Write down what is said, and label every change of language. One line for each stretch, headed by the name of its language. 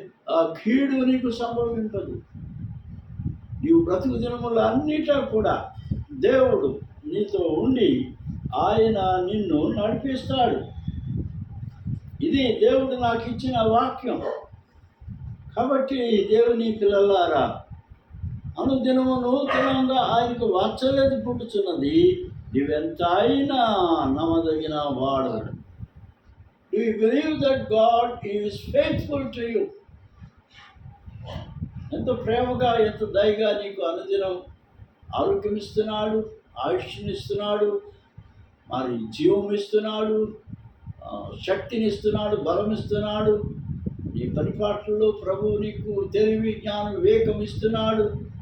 Telugu: కీడు నీకు సంభవింపదు. నీవు బ్రతుకు దినములు అన్నిటా కూడా దేవుడు నీతో ఉండి ఆయన నిన్ను నడిపిస్తాడు. ఇది దేవుడు నాకు ఇచ్చిన వాక్యం. కాబట్టి దేవుని పిల్లలారా, అనుదినము నూతనంగా ఆయనకు వాత్సల్యత పుట్టుచున్నది. నీవెంత అయినా నమ్మదగిన వాడు.
English: Do you believe that God is faithful to you?
Telugu: ఎంతో ప్రేమగా, ఎంతో దయగా నీకు అనుదినం ఆరోగ్యం ఇస్తున్నాడు, ఆయుష్నిస్తున్నాడు, మరి జీవం ఇస్తున్నాడు, శక్తిని ఇస్తున్నాడు, బలం ఇస్తున్నాడు. నీ పరిపాట్లలో ప్రభువు నీకు తెలివి, జ్ఞానం, వివేకం ఇస్తున్నాడు.